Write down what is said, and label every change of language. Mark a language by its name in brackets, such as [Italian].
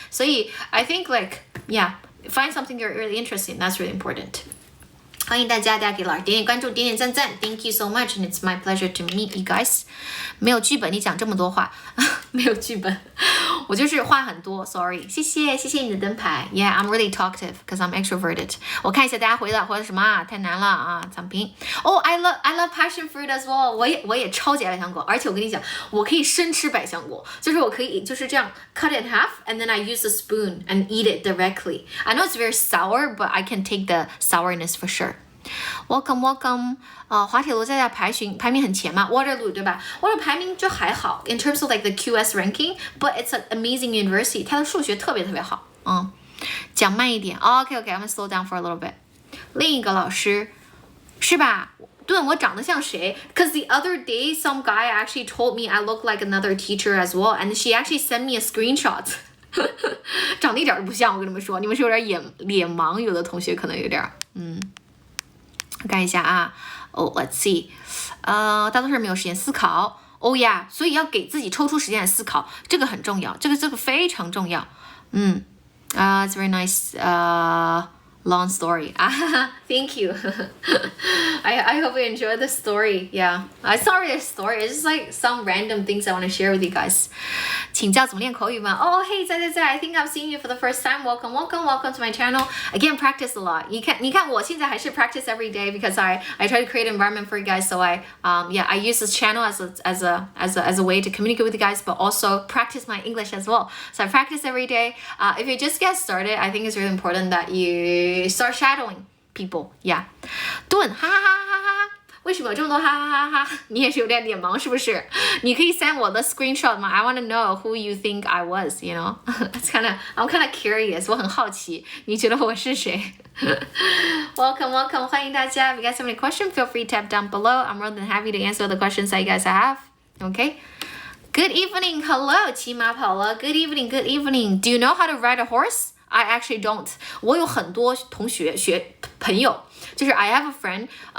[English] 所以 I think find something you're really interested in. That's really important. [Chinese] 欢迎大家给老师点点关注，点点赞赞 [English] ，Thank you so much, and it's my pleasure to meet you guys。 [Chinese] 没有剧本，你讲这么多话，没有剧本，我就是话很多 ，sorry。谢谢你的灯牌 [English] ，Yeah, I'm really talkative because I'm extroverted。 [Chinese] 我看一下大家回的什么啊？太难了啊！躺平。 [English] Oh, I love passion fruit as well。 [Chinese] 我也超级爱百香果，而且我跟你讲，我可以生吃百香果，就是我可以就是这样 [English] cut it in half, and then I use a spoon and eat it directly. I know it's very sour, but I can take the sourness for sure.Welcome. [Chinese] 滑铁卢在排名很前嘛 ，Waterloo 对吧 ？Waterloo 排名就还好 [English] ，in terms of like the QS ranking, but it's an amazing university. [Chinese] 它的数学特别好。讲慢一点。 [English] OK, I'm gonna slow down for a little bit. [Chinese] 另一个老师是吧？顿，我长得像谁 ？ [English] Cause the other day some guy actually told me I look like another teacher as well, and she actually sent me a screenshot. [Chinese] 长得一点都不像，我跟你们说，你们是有点脸盲，有的同学可能有点看一下啊， [English] let's see， [Chinese] 大多数人没有时间思考，Oh yeah， 所以要给自己抽出时间来思考，这个很重要，这个非常重要， [English] it's very nice，long story. Thank you. I hope you enjoyed the story. Yeah. It's not really a story. It's just like some random things I want to share with you guys. [Chinese] 请教怎么练口语吗 [English] Oh, hey, 在 I think I've seen you for the first time. Welcome to my channel. Again, practice a lot. [Chinese] 你看我现在还是 [English] practice every day because I try to create an environment for you guys. So I use this channel as a way to communicate with you guys, but also practice my English as well. So I practice every day. If you just get started, I think it's really important that you start shadowing people. Yeah. [Chinese] 顿哈哈哈哈哈，为什么有这么多哈哈哈哈？你也是有点脸盲是不是？你可以 send 我的 screenshot 吗 [English] ？I want to know who you think I was. You know, I'm kind of curious. [Chinese] 我很好奇，你觉得我是谁？Welcome. 欢迎大家。 [English] If you guys have any questions, feel free to tap down below. I'm more than happy to answer the questions that you guys have. Okay. Good evening. Hello, [Chinese] 骑马跑了。 [English] Good evening. Do you know how to ride a horse? I actually don't. [Chinese] 我有很多朋友，就是 [English] I have a friend.